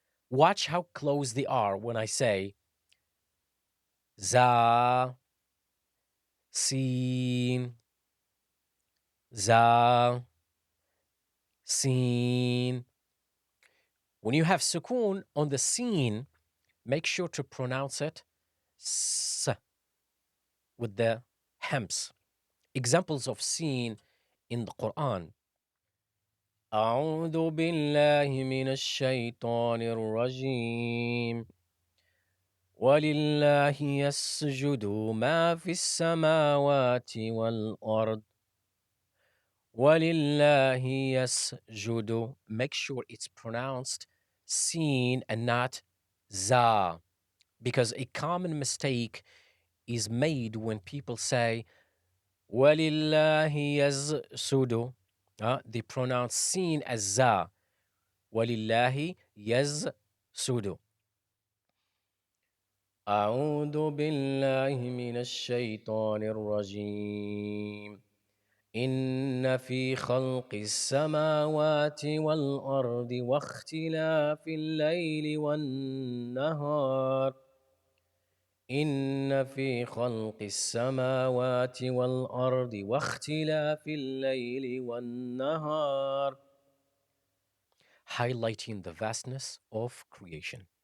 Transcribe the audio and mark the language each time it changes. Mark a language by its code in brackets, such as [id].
[en] Watch how close they are when I say za, seen, za, seen. When you have sukoon on the seen, make sure to pronounce it s with the hems. Examples of seen in the Quran. [ar] أعوذ بالله من الشيطان الرجيم ولله يسجد ما في السماوات والأرض ولله يسجد. [en] Make sure it's pronounced seen and not za, because a common mistake is made when people say [ar] وَلِلَّهِ يَزْسُدُ. [en] They pronounce seen as za. [ar] وَلِلَّهِ يَزْسُدُ. أعوذ بالله من الشيطان الرجيم إن في خلق السماوات والأرض واختلاف الليل والنهار إن في خلق السماوات والأرض واختلاف الليل والنهار. [en] Highlighting the vastness of creation.